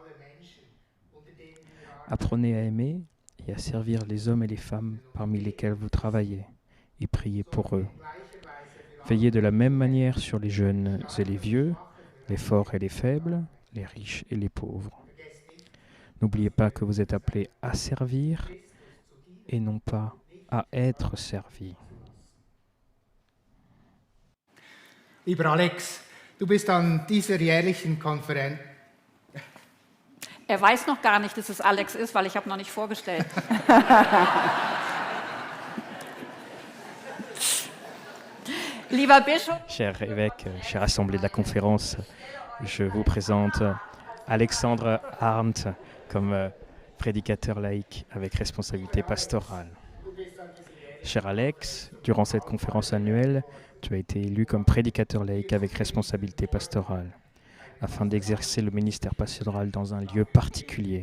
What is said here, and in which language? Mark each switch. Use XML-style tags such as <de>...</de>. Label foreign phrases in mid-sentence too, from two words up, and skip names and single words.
<fr>Apprenez à aimer et à servir les hommes et les femmes parmi lesquels vous travaillez et priez pour eux. Veillez de la même manière sur les jeunes et les vieux, les forts et les faibles, les riches et les pauvres. N'oubliez pas que vous êtes appelés à servir et non pas à être servis.</fr> <de>Lieber Alex, du bist an dieser jährlichen Konferenz. Er weiß noch gar nicht, dass es Alex ist, weil ich habe noch nicht vorgestellt. Lieber Bischof.</de> <fr>Cher évêque, chère assemblée de la conférence, je vous présente Alexandre Arndt comme prédicateur laïque avec responsabilité pastorale. Cher Alex, durant cette conférence annuelle, tu as été élu comme prédicateur laïque avec responsabilité pastorale, afin d'exercer le ministère pastoral dans un lieu particulier.</fr>